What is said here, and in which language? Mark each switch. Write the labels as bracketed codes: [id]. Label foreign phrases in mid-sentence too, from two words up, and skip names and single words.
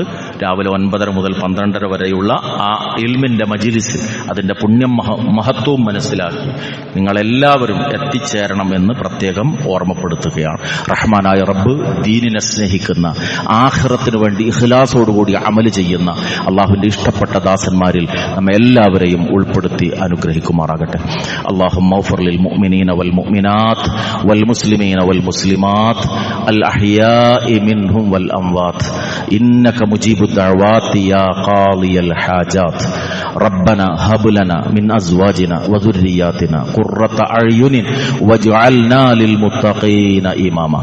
[ml] രാവിലെ 9:30 മുതൽ 12:30 വരെയുള്ള ആ ഇൽമിന്റെ മജ്ലിസിൽ അതിന്റെ പുണ്യം മഹത്വവും മനസ്സിലാക്കി നിങ്ങളെല്ലാവരും എത്തിച്ചേരണം എന്ന് പ്രത്യേകം ഓർമ്മപ്പെടുത്തുകയാണ്. റഹ്മാനായ റബ്ബ് ദീനിനെ സ്നേഹിക്കുന്ന, ആഖിറത്തിന് വേണ്ടി ഇഖ്ലാസോടുകൂടി അമല് ചെയ്യുന്ന അള്ളാഹുവിന്റെ ഇഷ്ടപ്പെട്ട ദാസന്മാരിൽ നമ്മെ എല്ലാവരെയും ഉൾപ്പെടുത്തി അനുഗ്രഹിക്കുമാറാകട്ടെ. [ar] اللهم اغفر للمؤمنين والمؤمنات والمسلمين والمسلمات الأحياء منهم والأموات إنك مجيب الدعوات يا قاضي الحاجات. ربنا هب لنا من أزواجنا وذرياتنا قرة أعين واجعلنا للمتقين إماما.